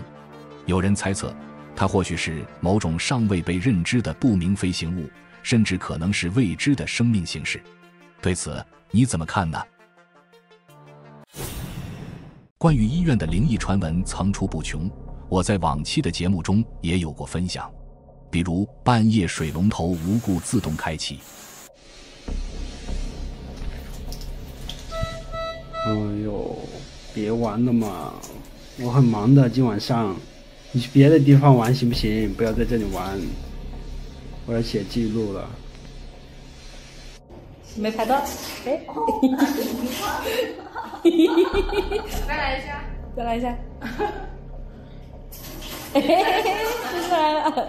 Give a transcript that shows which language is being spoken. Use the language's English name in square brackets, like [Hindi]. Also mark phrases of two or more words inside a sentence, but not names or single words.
[Chinese] 有人猜測，它或許是某種尚未被認知的不明飛行物，甚至可能是未知的生命形式。對此，你怎麼看呢？關於醫院的靈異傳聞層出不窮，我在往期的節目中也有過分享，比如半夜水龍頭無故自動開啟。哎呦，別玩了嘛，我很忙的，今晚上你去別的地方玩行不行？不要在這裡玩，我要寫記錄了。沒拍到，哎，再來一下，再來一下，嘿嘿嘿，出來了。